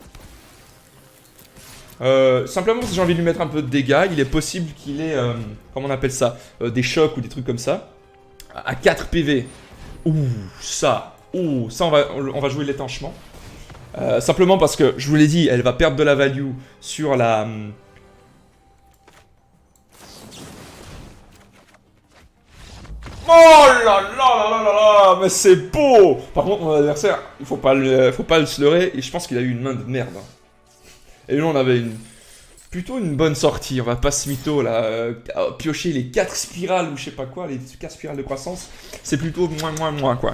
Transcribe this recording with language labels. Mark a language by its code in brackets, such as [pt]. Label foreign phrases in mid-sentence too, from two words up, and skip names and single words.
[fr] Simplement, si j'ai envie de lui mettre un peu de dégâts, il est possible qu'il ait, comment on appelle ça, des chocs ou des trucs comme ça. À 4 PV. Ouh, ça. Ouh, ça, on va jouer l'étanchement. Simplement parce que, je vous l'ai dit, elle va perdre de la value sur la... Oh là là là là là là, mais c'est beau. Par contre, mon adversaire, il faut pas le sleurer, et je pense qu'il a eu une main de merde. Et nous, on avait plutôt une bonne sortie, on va pas se mytho là, piocher les 4 spirales ou je sais pas quoi, les 4 spirales de croissance, c'est plutôt moins quoi.